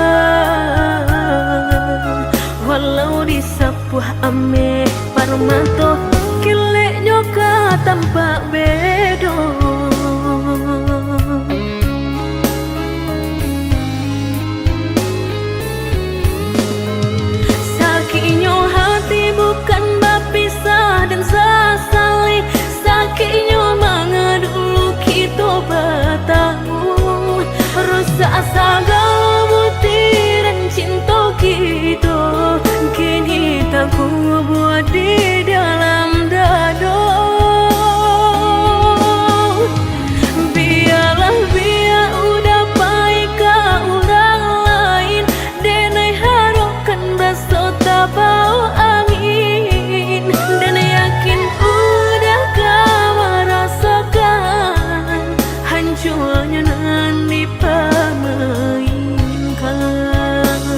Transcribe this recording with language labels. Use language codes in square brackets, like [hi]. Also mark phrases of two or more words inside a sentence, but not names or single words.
[min] Walau disapuh ame parmato, kileknya ka tampak bedo. [id] Sakitnya hati bukan berpisah dan sesali, sakitnya manga dulu kita bertemu. Rusak segala butiran cinta kita, kini tak ku buat di dalam dada. [min] Biarlah biar udah baik ke orang lain, denai harapkan besok tak bau angin. [id] Dan yakin udah kau merasakan hancurnya nan dipermainkan.